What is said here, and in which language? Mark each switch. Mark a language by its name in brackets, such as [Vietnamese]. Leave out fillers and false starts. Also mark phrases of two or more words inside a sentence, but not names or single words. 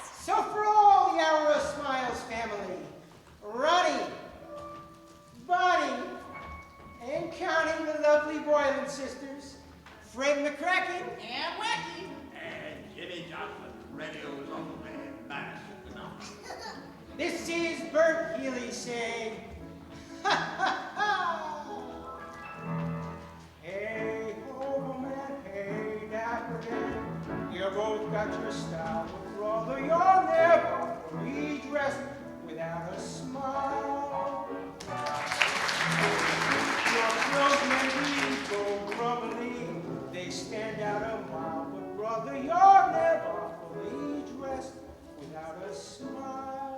[English] So for all the Hour of Smiles family, Ronnie, Bonnie, and counting the lovely Boylan sisters, Fred McCracken, And Wacky. And Jimmy Johnson, radio's only master. this is Bert Healy saying, ha ha ha! Hey, ho, man, hey, dapper Dan, you both got your style, but brother, you're never fully dressed without a smile. Your clothes may go grumbly, they stand out a mile, but brother, you're never fully dressed without a smile.